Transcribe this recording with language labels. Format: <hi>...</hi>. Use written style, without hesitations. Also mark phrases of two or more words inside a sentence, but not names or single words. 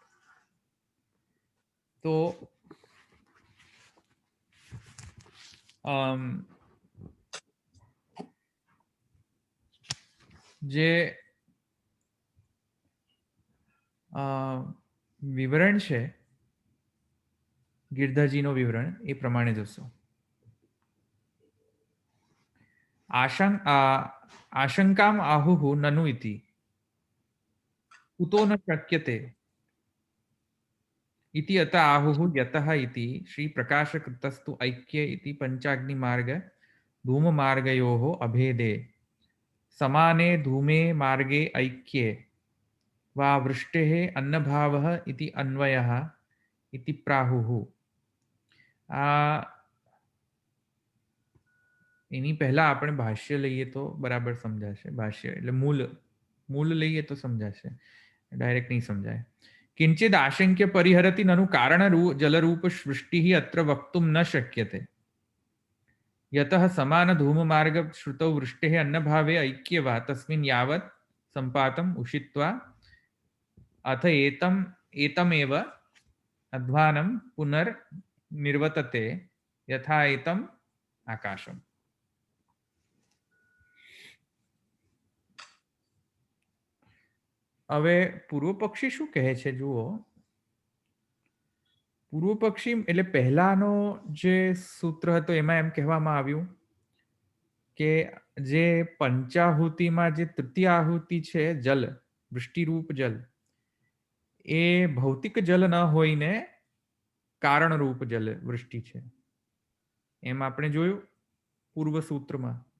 <gu>તો જે વિવરણ છે ગિરધાજીનો વિવરણ એ પ્રમાણે જશો.</gu> <sa>આશંકામ આહુઃ નનુ ઇતિ કુતો ન શક્યતે इति अत आहुः यतः इति श्री प्रकाशकृतस्तु ऐक्ये इति पंचाग्नि मार्ग धूम मार्गयोः अभेदे समाने धूमे मार्गे ऐक्ये वा वृष्टेः अन्नभावः इति अन्वयः इति प्राहुः.</sa> <gu>એની પહેલા આપણે ભાષ્ય લઈએ તો બરાબર સમજાશે. ભાષ્ય એટલે મૂળ લઈએ તો સમજાશે, ડાયરેક્ટ નહીં સમજાય.</gu> <sa>किंचिद आशंक्य परिहरति ननु कारण जलरूप सृष्टि अत्र वक्तुं न शक्यते यतः समान धूम मार्ग श्रुतौ वृष्टेः अन्नभावे ऐक्ये वा तस्मिन् यावत् संपातम् उषित्वा अथ एतमेव अध्वानं पुनर्निर्वतते यथा एतम् आकाशम्.</sa> <gu>હવે પૂર્વ પક્ષી શું કહે છે જુઓ. પૂર્વ પક્ષી એટલે પહેલાનો જે સૂત્ર હતો એમાં એમ કહેવામાં આવ્યું કે જે પંચાહુતિમાં જે તૃતીય આહુતિ છે જલ, વૃષ્ટિરૂપ જલ, એ ભૌતિક જલ ન હોઈને કારણરૂપ જલ વૃષ્ટિ છે, એમ આપણે જોયું પૂર્વ સૂત્રમાં.</gu>